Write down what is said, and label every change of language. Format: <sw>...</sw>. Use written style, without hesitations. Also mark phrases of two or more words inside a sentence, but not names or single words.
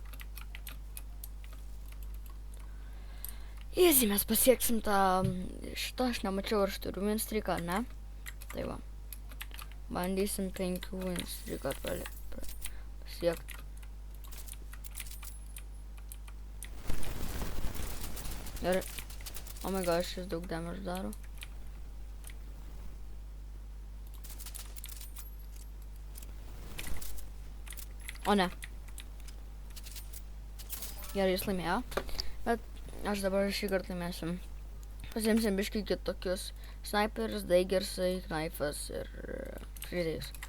<lt>Easy, mes pasieksim tą šitą, aš nemačiau, ar aš turiu winstreaką, ne? Tai va. Bandysim 5 winstreaką pasiekti. Gerai.</lt> <en>Oh my god,</en> <lt>šis daug damage daro. O ne. Gerai, jis laimėjo. Bet aš dabar šį kartą laimėsim. Pasiimsim biškai kitokius sniperis, daigersai, knaifas ir frizėjus.</lt>